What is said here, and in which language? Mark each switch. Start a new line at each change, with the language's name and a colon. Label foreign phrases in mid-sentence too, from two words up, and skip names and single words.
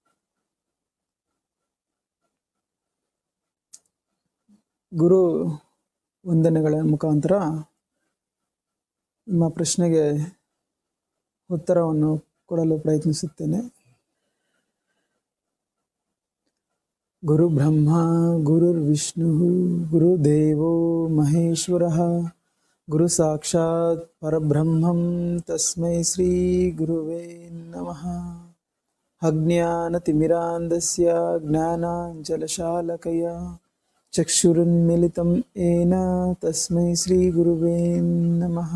Kannada: ಗುರು ವಂದನೆಗಳ ಮುಖಾಂತರ ನಿಮ್ಮ ಪ್ರಶ್ನೆಗೆ ಉತ್ತರವನ್ನು ಕೊಡಲು ಪ್ರಯತ್ನಿಸುತ್ತೇನೆ.
Sanskrit: ಗುರು ಬ್ರಹ್ಮ ಗುರುರ್ವಿಷ್ಣು ಗುರುದೇವೋ ಮಹೇಶ್ವರಃ ಗುರು ಸಾಕ್ಷಾತ್ ಪರಬ್ರಹ್ಮಂ ತಸ್ಮೈ ಶ್ರೀ ಗುರುವೇ ನಮಃ. ಅಜ್ಞಾನತಿಮಿರಾಂಧಸ್ಯ ಜ್ಞಾನಾಂಜನಶಾಲಕಯ ಚಕ್ಷುರುನ್ಮಿಲಿತಂ ಯೇನ ತಸ್ಮೈ ಶ್ರೀ ಗುರುವೇ ನಮಃ.